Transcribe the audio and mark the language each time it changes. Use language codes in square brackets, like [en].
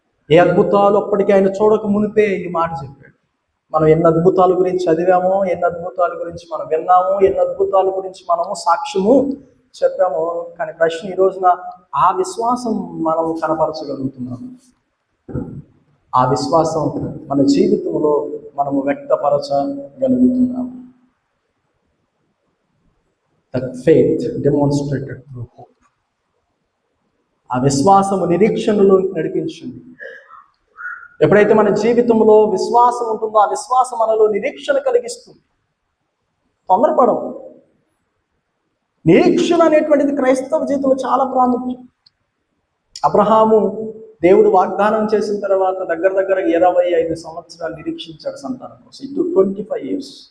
[te] ఏ అద్భుతాలు అప్పటికి ఆయన చూడక మునిపే ఈ మాట చెప్పాడు. మనం ఎన్ని అద్భుతాల గురించి చదివామో, ఎన్ని అద్భుతాల గురించి మనం విన్నామో, ఎన్ని అద్భుతాల గురించి మనము సాక్ష్యము చెప్పాము. కానీ ప్రశ్న ఈ రోజున, ఆ విశ్వాసం మనం కనపరచగలుగుతున్నాము? ఆ విశ్వాసం మన జీవితంలో మనము వ్యక్తపరచగలుగుతున్నాము? [en] That faith demonstrated through hope. [te] ఆ విశ్వాసము నిరీక్షణలో నడిపించింది. ఎప్పుడైతే మన జీవితంలో విశ్వాసం ఉంటుందో, ఆ విశ్వాసం మనలో నిరీక్షణ కలిగిస్తుంది. తొందరపడం. నిరీక్షణ అనేటువంటిది క్రైస్తవ జీవితంలో చాలా ప్రాముఖ్యం. అబ్రహాము దేవుడు వాగ్దానం చేసిన తర్వాత దగ్గర 25 సంవత్సరాలు నిరీక్షించాడు సంతానం కోసం. ఇటు 25 years.